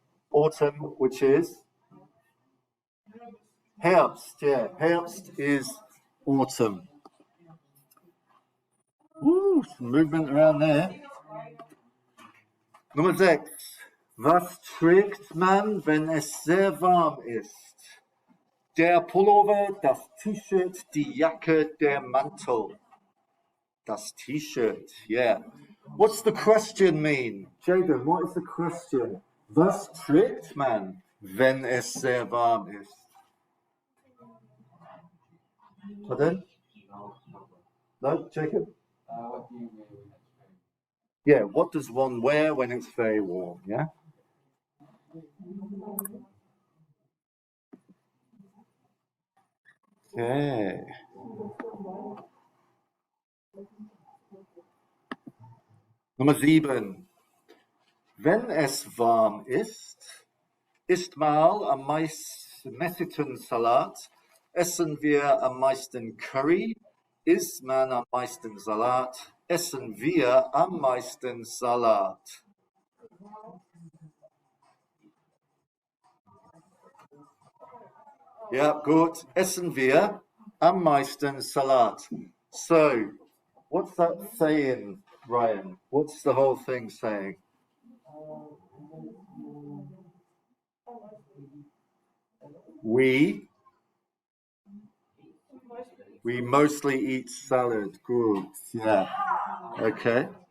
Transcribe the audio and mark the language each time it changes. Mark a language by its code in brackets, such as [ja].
[en] Autumn, which is Herbst. Yeah, Herbst is autumn. Woo, some movement around there. [de] Nummer 6. Was trägt man, wenn es sehr warm ist? Der Pullover, das T-Shirt, die Jacke, der Mantel. Das T-Shirt, yeah. [en] What's the question mean? Jaden, what is the question? [de] Was trägt man, wenn es sehr warm ist? [en] Pardon? No, Jacob? What do you mean? Yeah, what does one wear when it's very warm, yeah? Okay. [de] Nummer 7. Wenn es warm ist, isst mal am meisten Salat, essen wir am meisten Curry, isst man am meisten Salat, essen wir am meisten Salat. Ja, gut. Essen wir am meisten Salat. [en] So, what's that saying, Ryan? What's the whole thing saying? We mostly eat salad. Good. Yeah. Okay.